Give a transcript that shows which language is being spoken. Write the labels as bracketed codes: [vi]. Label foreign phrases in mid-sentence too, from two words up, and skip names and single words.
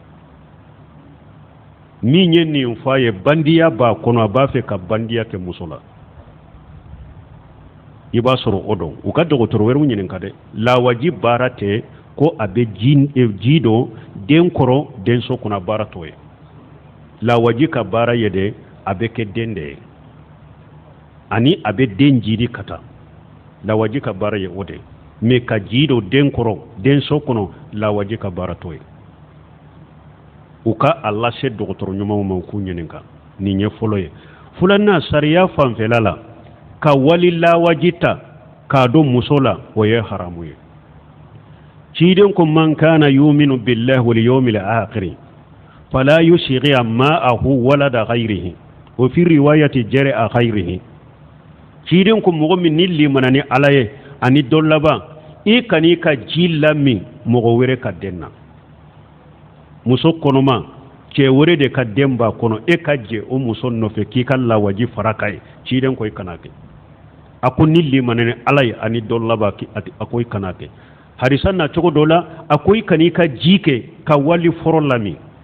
[bm] min ye nin fɔ a ye bandiya b'a kɔnɔ a b'a fɛ ka bandiya kɛ muso la i b'a sɔrɔ o dɔn u ka dɔgɔtɔrɔ wɛrɛw ɲininka dɛ lawaji baara tɛ ko a bɛ ji dɔ den kɔrɔ denso kɔnɔ baara t'o ye lawaji ka baara ye de a bɛ kɛ den de ye ani a bɛ den jidi ka taa lawaji ka baara ye o de mais ka ji dɔ den kɔrɔ denso kɔnɔ lawaji ka baara t'o ye u ka a lase dɔgɔtɔrɔ ɲumanw ma u k'u ɲininka nin ye fɔlɔ ye filanan sariya fanfɛla la ka wali lawaji ta k'a don muso la o ye haramu ye ciden ko [ar] من كان يؤمن بالله واليوم الآخر فلا يسقي ماءه ولد غيره وفي رواية زرع غيره [bm] ciden ko mɔgɔ min ni limana ni ala ye ani dɔ laban i kan'i ka ji lamin mɔgɔ wɛrɛ ka den na muso kɔnɔma cɛ wɛrɛ de ka den b'a kɔnɔ e ka jɛ o muso nɔfɛ k'i ka lawaji fara k'a ye ciden ko i kana kɛ a ko ni limana ni ala ye ani dɔ laban a ko i kana kɛ harisa na cogo dɔ la a ko i kan'i ka ji kɛ ka wali fɔlɔ lamin